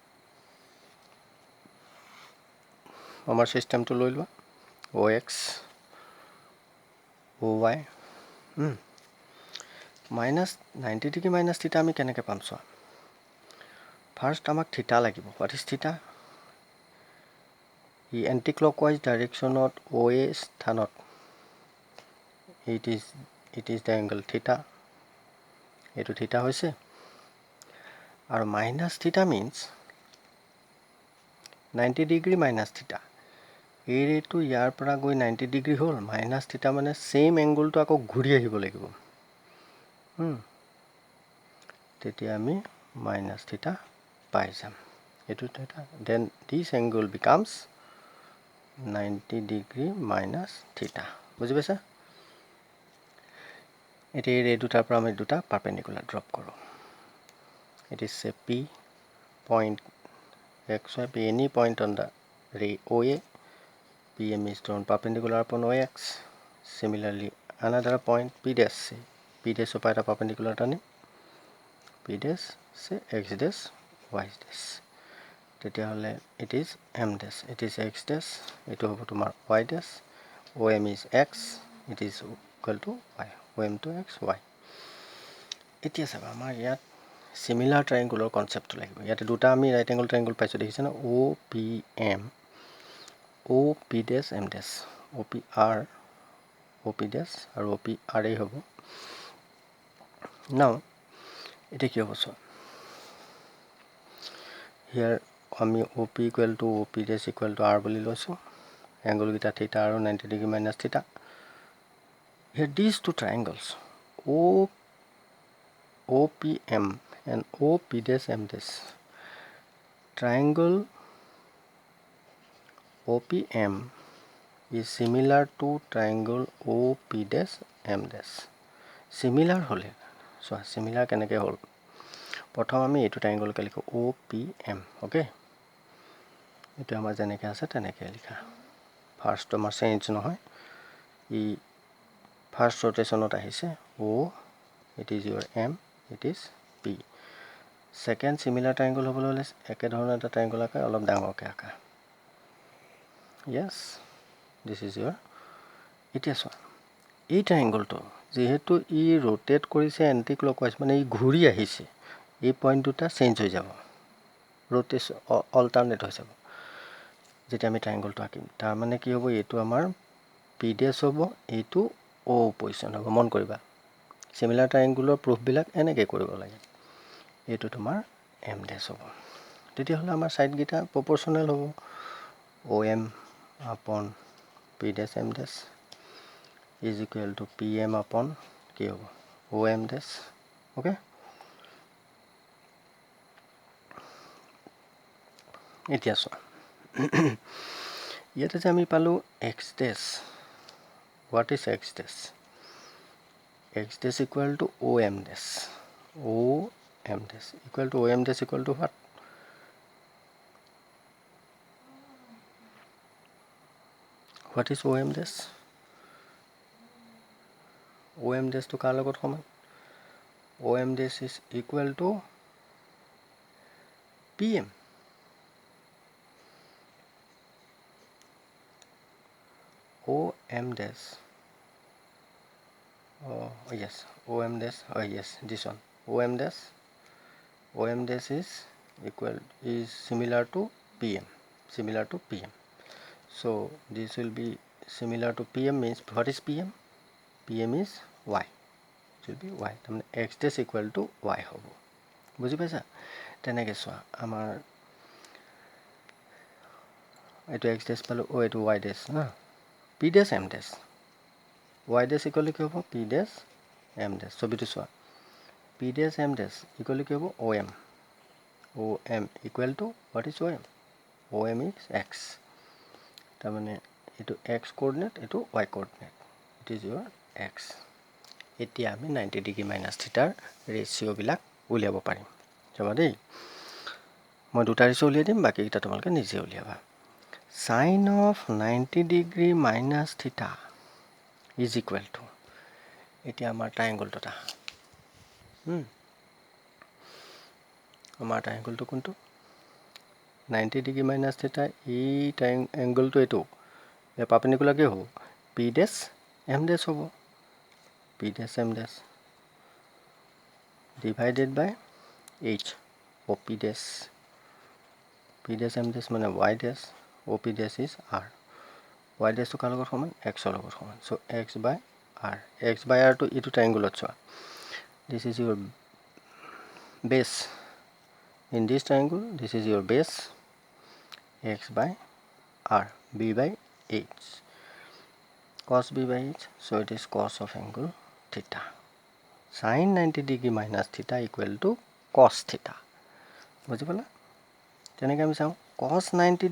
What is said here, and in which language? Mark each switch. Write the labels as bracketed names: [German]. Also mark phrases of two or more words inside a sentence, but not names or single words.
[Assamese] আমাৰ সিস্টেমটো লৈ লোৱা [English] ox oy minus 90 degree minus theta [Assamese] আমি কেনেকৈ পাম চোৱা ফাৰ্ষ্ট আমাক theta লাগিব [English] what is theta [Assamese] ই [English] anti clockwise directionত [Assamese] oa স্থানত [English] it is the angle theta [Assamese] এটো theta হৈছে আৰু [English] minus theta means 90 degree minus theta [Assamese] এই ৰেটো ইয়াৰ পৰা গৈ 90 ডিগ্ৰী হ'ল [English] minus theta [Assamese] মানে সেম এংগলটো আকৌ ঘূৰি আহিব লাগিব তেতিয়া আমি [English] minus theta [Assamese] পাই যাম এটো [English] theta then this angle becomes 90 degree minus theta [Assamese] বুজি পাইছা এতিয়া এই ৰে দুটাৰ পৰা আমি দুটা [English] perpendicular drop [Assamese] কৰোঁ [English] it is a p point xy p any point on the ray oa pm is drawn perpendicular upon ox similarly another point p dash upon a perpendicular turning p dash say x dash y dash [Assamese] তেতিয়া হলে [English] it is m dash it is x dash [Assamese] এটো হ'ব তোমাৰ [English] y dash om is x it is equal to y om to x y [Assamese] এতিয়া চাবা আমাৰ ইয়াত [English] similar triangular concept [Assamese] লাগিব ইয়াতে দুটা আমি [English] right angle triangle [Assamese] পাইছো দেখিছা না [English] OPM OP dash M dash OPR OP dash আৰু OPR [Assamese] এই হ'ব [English] now [Assamese] এটা কি হ'ব [English] so [Assamese] here আমি [English] OP equal to OP dash equal to R [Assamese] বুলি লৈছো angle গিটা theta আৰু [English] 90 degree minus theta here these two triangles OPM and OP dash M dash triangle OPM is similar to triangle OP dash M dash [Assamese] similar হলে [English] so similar [Assamese] কেনেকৈ হ'ল প্ৰথম আমি এটো ট্ৰায়াঙ্গল কে লিখো OPM ওকে এটো আমাৰ যেনেকৈ আছে তেনেকৈ লিখা ফাৰ্স্ট আমাৰ চেঞ্জ নহয় ই ফাৰ্স্ট rotationত আহিছে [English] O it is your M it is P second similar triangle [Assamese] হ'বলৈ হলে একে ধৰণৰ এটা ট্ৰায়াঙ্গল আকা অলপ ডাঙৰকৈ আকা [English] yes this is your [Assamese] এতিয়া চোৱা এই ট্ৰায়াঙ্গলটো যেহেতু ই rotate কৰিছে [English] anti clockwise [Assamese] মানে ই ঘূৰি আহিছে এই পয়েন্ট দুটা চেঞ্জ হৈ যাব [English] rotation alternate [Assamese] হৈ যাব যেটা আমি ট্রায়াঙ্গলটো আঁকিম তাৰ মানে কি হ'ব এটো আমাৰ [English] p dash [Assamese] হ'ব এটো [English] o position [Assamese] হ'ব মন কৰিবা [English] similar triangleৰ proof [Assamese] বিলাক এনেকৈ কৰিব লাগে এটো তোমাৰ [English] m dash [Assamese] হ'ব তেতিয়া হলে আমাৰ সাইড গিটা প্ৰপোৰ্শনাল হ'ব [English] om upon p dash m dash is equal to pm upon [Assamese] কি হ'ব [English] om dash okay [Assamese] এতিয়া চোৱা ইয়াতে যে আমি পালো [English] x dash what is x dash x dash equal to om dash equal to om dash equal to what is om dash to [Assamese] কাৰ লগত সমান [English] om dash is equal to pm om dash yes om dash yes this one om dash is similar to pm So this will be similar to PM means what is PM? PM is y. It will be y. [Assamese] তাৰমানে [English] x dash equal to y [Assamese] হ'ব বুজি পাইছা তেনেকৈ চোৱা আমাৰ এইটো [English] x dash [Assamese] পালোঁ এইটো [English] y dash [Assamese] না [English] p dash m dash y dash equal to [Assamese] কি হ'ব [English] p dash m dash [Assamese] ছবিটো চোৱা [English] p dash m dash equal [Assamese] to কি হ'ব [English] om equal to what is om is x [Assamese] তাৰমানে এইটো [English] x coordinate [Assamese] এইটো [English] y coordinate it is your x [Assamese] এতিয়া আমি [English] 90 degree minus thetaৰ ratioবিলাক [Assamese] উলিয়াব পাৰিম চাবা দেই মই দুটা ৰেচিঅ' উলিয়াই দিম বাকীকেইটা তোমালোকে নিজে উলিয়াবা [English] sin of 90 degree minus theta is equal to [Assamese] এতিয়া আমাৰ ট্ৰাইংগলটা আমাৰ ট্ৰাইংগলটো কোনটো [English] 90 degree minus theta [Assamese] এই এংগলটো এইটো পাৰপেণ্ডিকুলাৰ কি হ'ব [English] p dash m dash [Assamese] হ'ব [English] p dash m dash divided by h op dash m dash মানে y dash op dash is r y dash to [Assamese] কাৰ লগত সমান x ৰ লগত সমান [English] so x by r to [Assamese] এইটো ট্ৰাইংগলত চোৱা [English] this is your base in this triangle this is your base x by r b by h cos b by h so it is cos of angle theta sin 90 degree minus theta equal to cos theta [Assamese] বুজি পালা তেনেকৈ আমি চাওঁ [English] cos 90